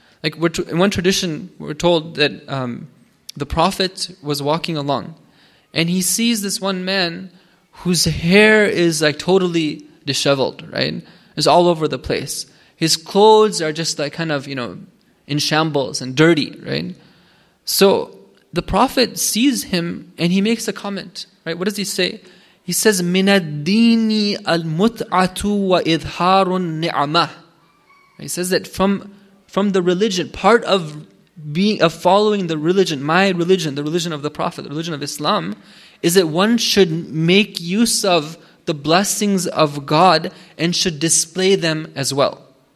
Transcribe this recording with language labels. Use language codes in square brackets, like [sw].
[en] Like in one tradition, we're told that the Prophet was walking along, and he sees this one man whose hair is like totally disheveled, right? It's all over the place. His clothes are just like kind of, in shambles and dirty, right? So the Prophet sees him and he makes a comment, right? What does he say? He says, [ar] مِنَ الدِّينِ الْمُتْعَةُ وَإِظْهَارُ النِّعَمَةِ. [en] He says that from the religion, part of following the religion, my religion, the religion of the Prophet, the religion of Islam, is that one should make use of the blessings of God and should display them as well.